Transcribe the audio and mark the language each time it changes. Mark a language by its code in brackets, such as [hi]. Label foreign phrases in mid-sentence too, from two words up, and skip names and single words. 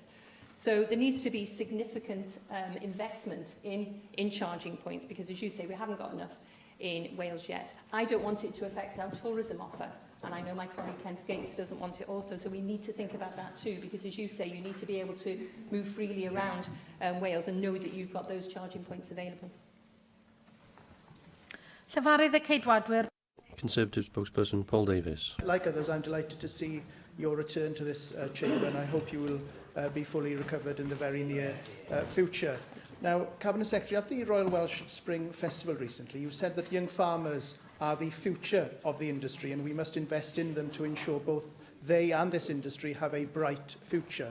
[en] So there needs to be significant investment in charging points, because, as you say, we haven't got enough in Wales yet. I don't want it to affect our tourism offer, and I know my colleague Ken Skates doesn't want it also, so we need to think about that too, because, as you say, you need to be able to move freely around Wales and know that you've got those charging points available. [cy] Llefarydd y Ceidwadwyr. [en] Conservative spokesperson Paul Davies. Like others, I'm delighted to see your return to this chamber, and I hope you will be fully recovered in the very near future. Now, Cabinet Secretary, at the Royal Welsh Spring Festival recently, you said that young farmers are the future of the industry, and we must invest in them to ensure both they and this industry have a bright future.